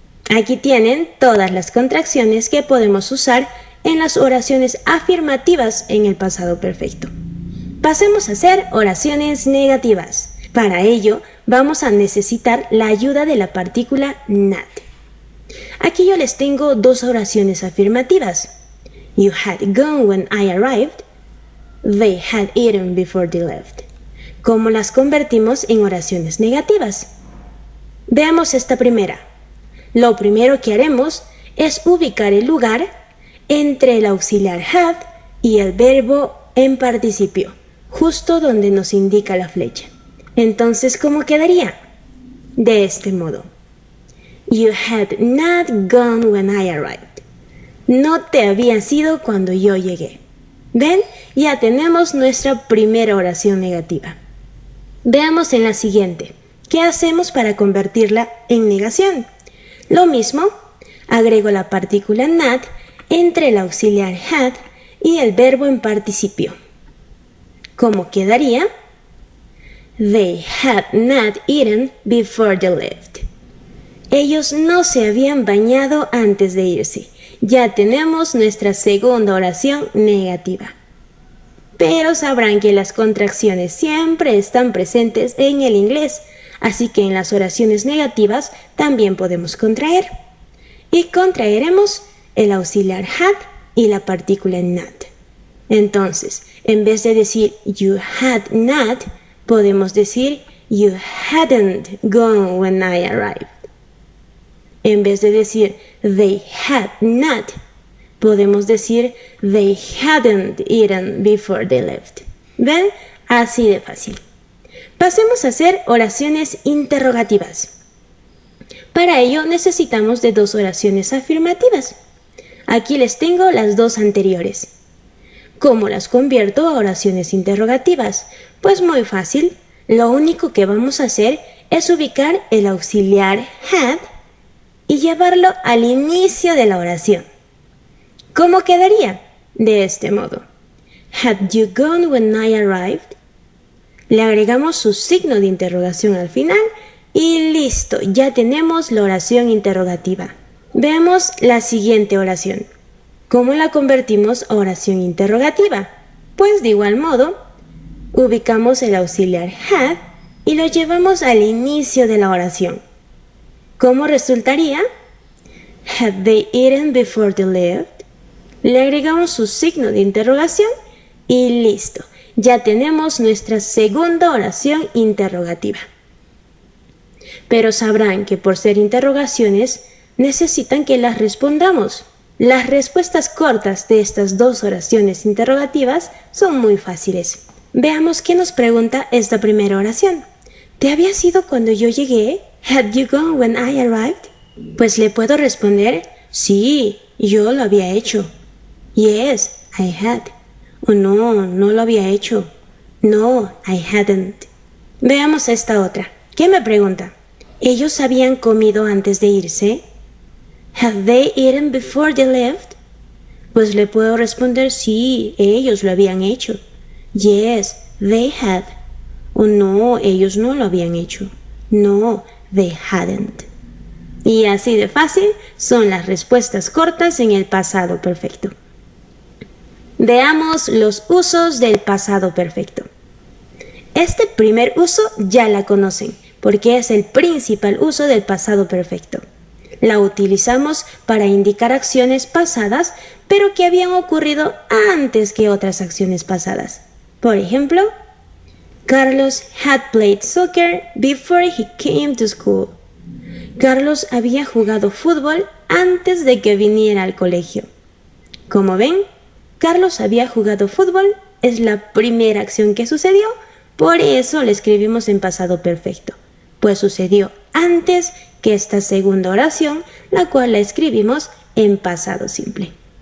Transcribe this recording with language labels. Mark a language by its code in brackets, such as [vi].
[es] Aquí tienen todas las contracciones que podemos usar en las oraciones afirmativas en el pasado perfecto. Pasemos a hacer oraciones negativas. Para ello, vamos a necesitar la ayuda de la partícula not. Aquí yo les tengo 2 oraciones afirmativas. [en] You had gone when I arrived. They had eaten before they left. [es] ¿Cómo las convertimos en oraciones negativas? Veamos esta primera. Lo primero que haremos es ubicar el lugar entre el auxiliar had y el verbo en participio, justo donde nos indica la flecha. Entonces, ¿cómo quedaría? De este modo. [en] You had not gone when I arrived. [es] No te habías ido cuando yo llegué. ¿Ven? Ya tenemos nuestra primera oración negativa. Veamos en la siguiente. ¿Qué hacemos para convertirla en negación? Lo mismo, agrego la partícula not entre el auxiliar had y el verbo en participio. ¿Cómo quedaría? [en] They had not eaten before they left. [es] Ellos no se habían bañado antes de irse. Ya tenemos nuestra segunda oración negativa. Pero sabrán que las contracciones siempre están presentes en el inglés, así que en las oraciones negativas también podemos contraer. Y contraeremos el auxiliar had y la partícula not. Entonces, en vez de decir [en] you had not, [es] podemos decir [en] you hadn't gone when I arrived. [es] En vez de decir [en] they had not, [es] podemos decir [en] they hadn't eaten before they left. [es] ¿Ven? Así de fácil. Pasemos a hacer oraciones interrogativas. Para ello necesitamos de 2 oraciones afirmativas. Aquí les tengo las 2 anteriores. ¿Cómo las convierto a oraciones interrogativas? Pues muy fácil. Lo único que vamos a hacer es ubicar el auxiliar had y llevarlo al inicio de la oración. ¿Cómo quedaría? De este modo. [en] Had you gone when I arrived? [es] Le agregamos su signo de interrogación al final y listo, ya tenemos la oración interrogativa. Veamos la siguiente oración. ¿Cómo la convertimos a oración interrogativa? Pues de igual modo, ubicamos el auxiliar had y lo llevamos al inicio de la oración. ¿Cómo resultaría? [en] Had they eaten before they left? [es] Le agregamos su signo de interrogación y listo. Ya tenemos nuestra segunda oración interrogativa. Pero sabrán que por ser interrogaciones, necesitan que las respondamos. Las respuestas cortas de estas dos oraciones interrogativas son muy fáciles. Veamos qué nos pregunta esta primera oración. ¿Te habías ido cuando yo llegué? [en] Had you gone when I arrived? [es] Pues le puedo responder, sí, yo lo había hecho. [en] Yes, I had. [es] O no, no lo había hecho. [en] No, I hadn't. [es] Veamos esta otra. ¿Qué me pregunta? ¿Ellos habían comido antes de irse? [en] Had they eaten before they left? [es] Pues le puedo responder, sí, ellos lo habían hecho. [en] Yes, they had. [es] O no, ellos no lo habían hecho. [en] No, they hadn't. [es] Y así de fácil son las respuestas cortas en el pasado perfecto. Veamos los usos del pasado perfecto. Este primer uso ya la conocen, porque es el principal uso del pasado perfecto. La utilizamos para indicar acciones pasadas, pero que habían ocurrido antes que otras acciones pasadas. Por ejemplo, [en] Carlos had played soccer before he came to school. [es] Carlos había jugado fútbol antes de que viniera al colegio. Como ven, Carlos había jugado fútbol es la primera acción que sucedió, por eso lo escribimos en pasado perfecto, pues sucedió antes que esta segunda oración, la cual la escribimos en pasado simple.